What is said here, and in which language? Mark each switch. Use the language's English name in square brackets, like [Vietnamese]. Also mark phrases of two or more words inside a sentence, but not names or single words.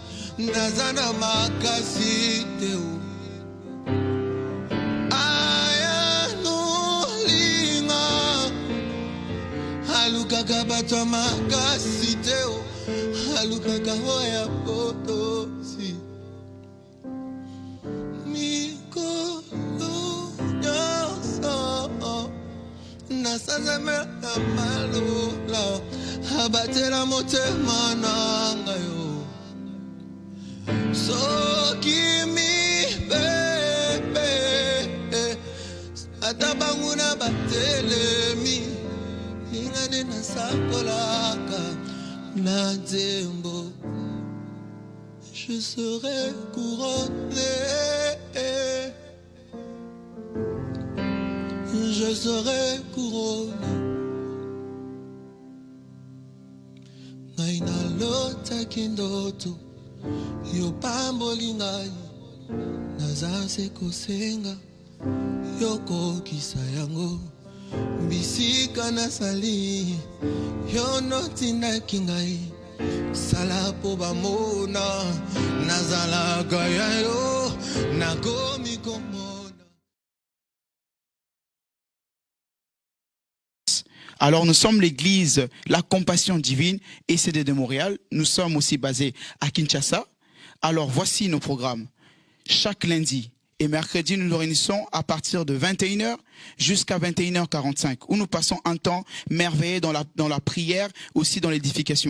[Lingala] nazana makasi te o aya nulinga alukaka bato makasi te o alukaka hoya potosi nasanzame na malola abatela motema nanga yo soki mibebe ata bango na batelemi lingane nasakolaka na nzembo [French] je serai couronné, je serai couronné. [Lingala] Ngai nalotaki ndoto yo pamboli ngai naza kosenga yokokisa yango bisika nasali yo notindaki ngai sala po bamona nazalaka yayo nakomi komona. [French] Alors nous sommes l'église La Compassion Divine ECD de Montréal. Nous sommes aussi basés à Kinshasa. Alors voici nos programmes. Chaque lundi et mercredi, nous nous réunissons à partir de 21h jusqu'à 21h45, où nous passons un temps merveilleux dans la prière, aussi dans l'édification.